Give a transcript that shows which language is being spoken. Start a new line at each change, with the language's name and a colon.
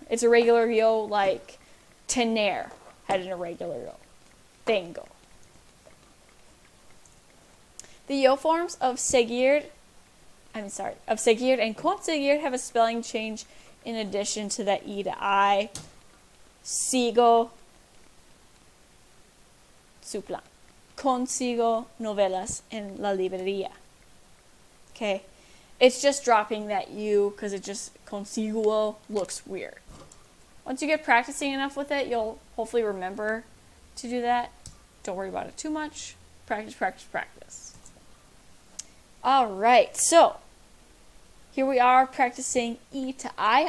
English: It's a regular yo like tener had an irregular yo. Tengo. The yo forms of seguir and conseguir have a spelling change in addition to that E to I.
Spanish: Sigo su plan. Consigo novelas en la librería.
English: Okay? It's just dropping that U because it just, consiguo, looks weird. Once you get practicing enough with it, you'll hopefully remember to do that. Don't worry about it too much. Practice, practice, practice. Alright, so here we are practicing E to I.